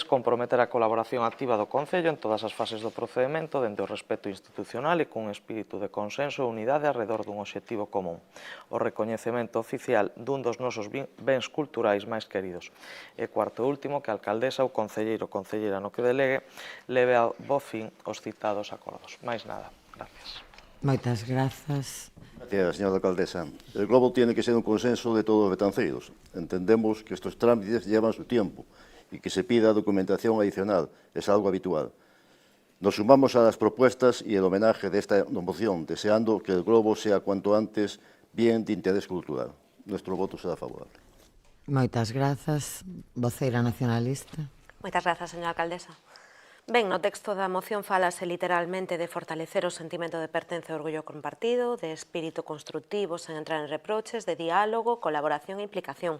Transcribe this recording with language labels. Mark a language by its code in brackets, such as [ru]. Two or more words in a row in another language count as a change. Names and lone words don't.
[gl] Comprometer a colaboración activa do Concello en todas as fases do procedemento dende o respeto institucional e cun espírito de consenso e unidade arredor dun obxectivo común, o recoñecemento oficial dun dos nosos bens culturais máis queridos. E 4. Último, que a alcaldesa ou concelleiro ou concelleira no que delegue leve a bo fin os citados acordos. Máis nada. Gracias. Moitas grazas. [es] Gracias, señora alcaldesa. El globo tiene que ser un consenso de todos los betanceiros. Entendemos que estos trámites llevan su tiempo y que se pida documentación adicional es algo habitual. Nos sumamos a las propuestas y el homenaje de esta moción, deseando que el globo sea cuanto antes bien de interés cultural. Nuestro voto será favorable. [gl] Moitas grazas. Voceira nacionalista. Moitas grazas, señora alcaldesa. Ben, no texto da moción falase literalmente de fortalecer o sentimento de pertenza e orgullo compartido, de espírito constructivo sen entrar en reproches, de diálogo, colaboración e implicación.